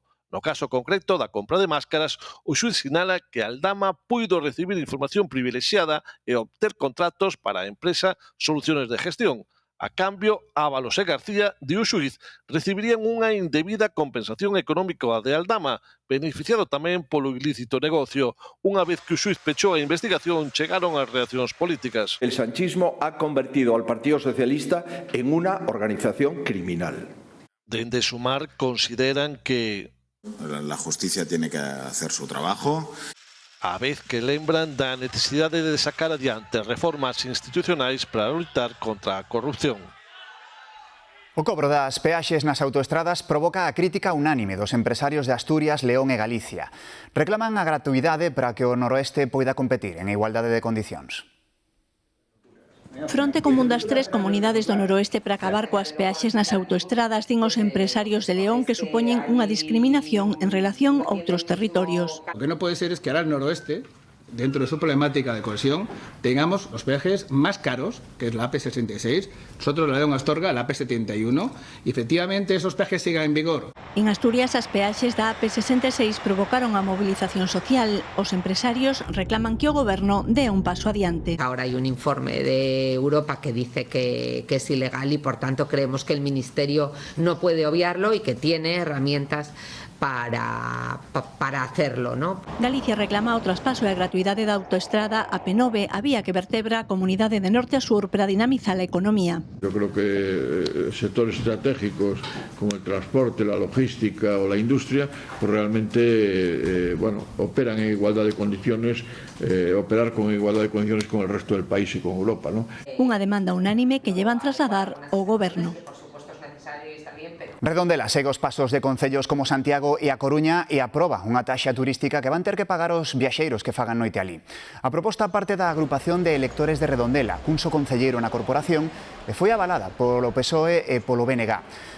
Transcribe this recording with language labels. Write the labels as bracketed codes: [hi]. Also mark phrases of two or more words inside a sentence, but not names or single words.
[gl] No caso concreto da compra de máscaras, o xuíz sinala que Aldama puido recibir información privilexiada e obter contratos para a empresa Soluciones de Gestión. A cambio, Ábalos e García, di o xuíz, recibirían unha indebida compensación económica de Aldama, beneficiado tamén polo ilícito negocio. Unha vez que o xuíz pechou a investigación, chegaron as reaccións políticas. [es] El sanchismo ha convertido al Partido Socialista en una organización criminal. [gl] Dende Sumar consideran que [es] la justicia tiene que hacer su trabajo. [gl] A vez que lembran da necesidade de sacar adiante reformas institucionais para lutar contra a corrupción. O cobro das peaxes nas autoestradas provoca a crítica unánime dos empresarios de Asturias, León e Galicia. Reclaman a gratuidade para que o noroeste poida competir en igualdade de condicións. Fronte común das 3 comunidades do noroeste para acabar coas peaxes nas autoestradas din os empresarios de León que supoñen unha discriminación en relación a outros territorios. [es] Lo que no puede ser es que ahora el noroeste Dentro de su problemática de cohesión, tengamos los peajes más caros, que es la AP66, nosotros la León Astorga, la AP71, y efectivamente esos peajes sigan en vigor. [gl] En Asturias, as peaxes da AP66 provocaron a movilización social. Os empresarios reclaman que o Goberno dé un paso adiante. [es] Ahora hay un informe de Europa que dice que es ilegal y por tanto creemos que el Ministerio no puede obviarlo y que tiene herramientas para hacerlo, ¿no? [gl] Galicia reclama o traspaso e a gratuidade da autoestrada AP9, a vía que vertebra a comunidade de norte a sur para dinamizar a economía. [es] Yo creo que sectores estratégicos como el transporte, la logística o la industria, pues realmente operan en igualdad de condiciones, operar con igualdad de condiciones con el resto del país y con Europa, ¿no? [gl] Unha demanda unánime que llevan trasladar ao Goberno. Redondela segue os pasos de concellos como Santiago e A Coruña e aproba unha taxa turística que van ter que pagar os viaxeiros que fagan noite ali. A proposta parte da agrupación de electores de Redondela, cun só concelleiro na corporación, e foi avalada polo PSOE e polo BNG.